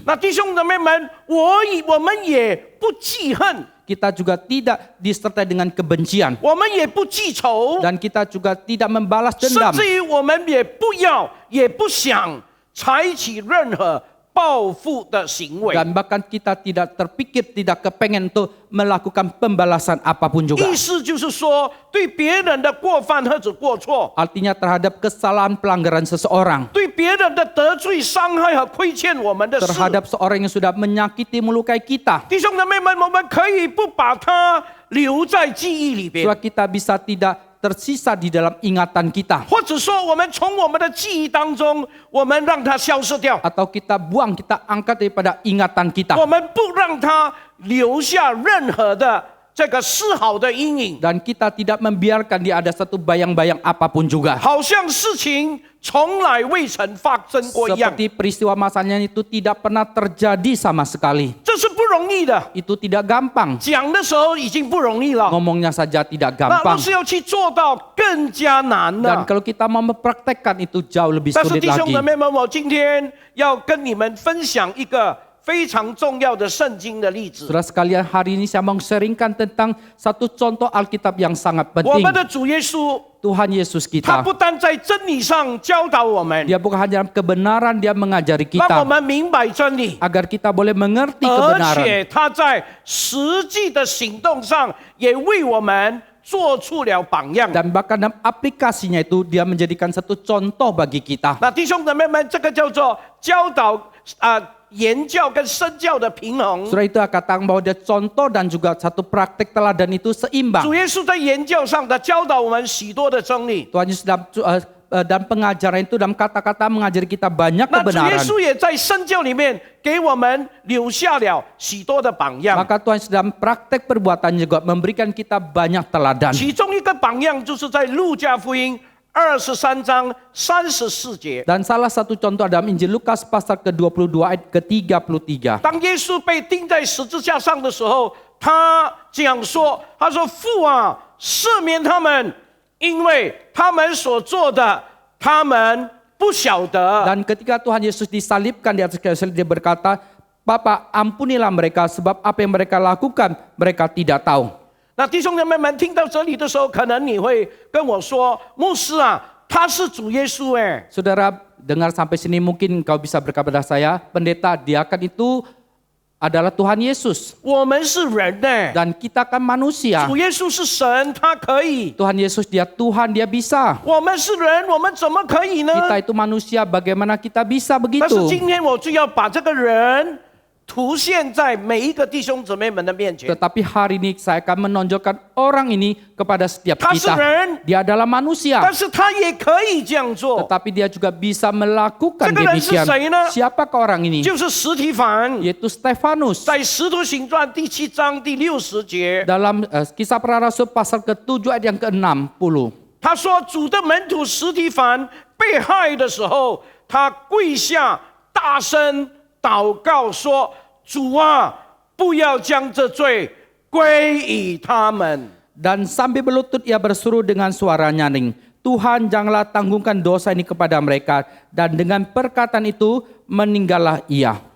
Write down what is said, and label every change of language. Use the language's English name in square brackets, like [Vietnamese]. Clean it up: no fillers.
[Chinese] 那弟兄姊妹们，我们也不记恨， [Indonesian] Kita juga tidak disertai dengan kebencian. [Chinese] 我们也不记仇， [Indonesian] Dan kita juga tidak membalas [Chinese] 甚 [Indonesian] dendam. [Chinese] 至于我们也不要，也不想采取任何报复的行为。 [Indonesian] Dan bahkan kita tidak terpikir, tidak kepengen untuk melakukan pembalasan apapun juga. [Chinese] 意思就是说，对别人的过犯或者过错， [Indonesian] Artinya terhadap kesalahan pelanggaran seseorang. [Chinese] 对别人的得罪、伤害和亏欠我们的事， [Indonesian] Terhadap seorang yang sudah menyakiti, melukai kita. [Chinese] 弟兄姊妹们，我们可以不把它留在记忆里边， [Indonesian] Supaya kita bisa tidak tersisa di dalam ingatan kita. [Chinese] 或者说，我们从我们的记忆当中，我们让它消失掉， [Indonesian] Atau kita buang, kita angkat daripada ingatan kita. [Chinese] 我们不让它留下任何的这个丝毫的阴影， [Indonesian] Dan kita tidak membiarkan dia ada satu bayang-bayang apapun juga. [Chinese] 好像事情从来未曾发生过一样。 [Indonesian] Seperti peristiwa masanya itu tidak pernah terjadi sama sekali. [Chinese] 这是不容易的， [Indonesian] Itu tidak gampang. [Chinese] 讲的时候已经不容易了， [Indonesian] Ngomongnya saja tidak [Chinese] 那 [Indonesian] gampang. [Chinese] 若是要去做到更加难 [Indonesian] Dan [Chinese] 了。 [Indonesian] kalau kita mau mempraktekkan itu jauh lebih [Chinese] 但是 [Indonesian] sulit [Chinese] 弟兄 [Indonesian] lagi. [Chinese] 姊妹们，我今天要跟你们分享一个非常重要的圣经的例子。 [Indonesian] Saudara sekalian, hari ini saya mau sharingkan tentang satu contoh Alkitab yang sangat [Chinese] 我 [Indonesian] penting. [Chinese] 们的主耶稣， [Indonesian] Tuhan Yesus [Chinese] 他 [Indonesian] kita. [Chinese] 不单在真理上教导我们， [Indonesian] Dia bukan hanya dalam kebenaran, dia mengajari [Chinese] 让我们明白真理， [Indonesian] agar kita boleh mengerti [Chinese] 而 [Indonesian] kebenaran. [Chinese] 且他在实际的行动上也为我们做出了榜样。 [Indonesian] Dan bahkan dalam aplikasinya itu dia menjadikan satu contoh bagi kita. [Chinese] 那弟兄姊妹们，这个叫做教导言教跟身教的平衡。 [Indonesian] Surah itu katakan bahwa dia contoh dan juga satu praktek teladan itu seimbang. [Chinese] 主耶稣在言教上，他教导我们许多的真理。 [Indonesian] Tuhan Yesus dalam pengajaran itu, dalam kata-kata mengajari kita banyak [Chinese] 那主耶 [Indonesian] kebenaran. [Chinese] 稣也在身教里面给我们留下了许多的榜样。 [Indonesian] Maka Tuhan Yesus dalam praktek perbuatannya juga memberikan kita banyak teladan. [Chinese] 其中一个榜样就是在路加福音23章34节。 [Indonesian] Dan salah satu contoh dalam Injil Lukas pasal ke-22 ayat ke-33. [Chinese] 当耶稣被钉在十字架上的时候，他讲说：“他说父啊，赦免他们，因为他们所做的，他们不晓得。” [Indonesian] Dan ketika Tuhan Yesus disalibkan di atas kayu salib, dia berkata, Bapa, ampunilah mereka sebab apa yang mereka lakukan mereka tidak tahu. [Chinese] 那弟兄姐妹们听到这里的时候，可能你会跟我说：“牧师啊，他是主耶稣哎。” [Indonesian] Saudara dengar sampai sini mungkin kau bisa berkata pada saya, pendeta, diakan itu adalah Tuhan Yesus. [Chinese] 我们是人呢， [Indonesian] Dan kita kan manusia. [Chinese] 主耶稣是神，他可以； [Indonesian] Tuhan Yesus dia Tuhan, dia bisa. [Chinese] 我们是人，我们怎么可以呢？ [Indonesian] Kita itu manusia, bagaimana kita bisa [Chinese] 但是 [Indonesian] begitu? [Chinese] 今天我就要把这个人凸现在每一个弟兄姊妹们的面前。 [Indonesian] Tetapi hari ini saya akan menonjolkan orang ini kepada setiap [Chinese] 他是 [Indonesian] kita. [Chinese] 人， [Indonesian] Dia adalah manusia. [Chinese] 但是他也可以这样做， [Indonesian] Tetapi dia juga bisa melakukan [Chinese] 这个人是 [Indonesian] demikian. [Chinese] 谁呢？ [Indonesian] Siapakah orang ini? [Chinese] 就是司提反， [Indonesian] Yaitu Stefanus. [Chinese] 在《使徒行传》第7章第60节， [Indonesian] Dalam kisah para rasul pasal ke-7 ayat yang ke-60. [Chinese] 他说主的门徒司提反被害的时候，他跪下大声祷告说：“主啊，不要将这罪归于他们。” [Indonesian] Dan sambil berlutut ia berseru dengan suara nyaring, Tuhan janganlah tanggungkan dosa ini kepada mereka. Dan dengan perkataan itu meninggallah ia.